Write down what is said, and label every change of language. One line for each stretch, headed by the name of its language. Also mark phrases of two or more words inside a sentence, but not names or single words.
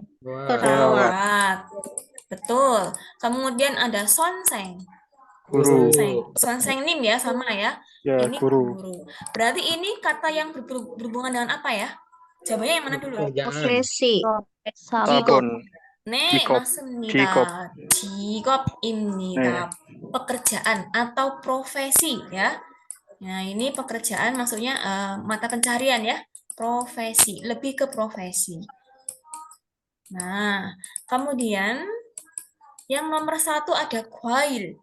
Indonesian: Perawat. Betul. Kemudian ada 선생. Guru.
Korean: 선생님
Indonesian: ya, sama ya. Ya, Ini guru. guru. Berarti ini kata yang berhubungan dengan apa ya? Jawabannya yang mana dulu? Profesi. Sabun.
Korean: 네, 직업. 맞습니다. 직업입니다.
Indonesian: Pekerjaan atau profesi ya. Nah, ini pekerjaan maksudnya mata pencarian ya. Profesi, lebih ke profesi. Nah, kemudian yang nomor 1 ada 과일.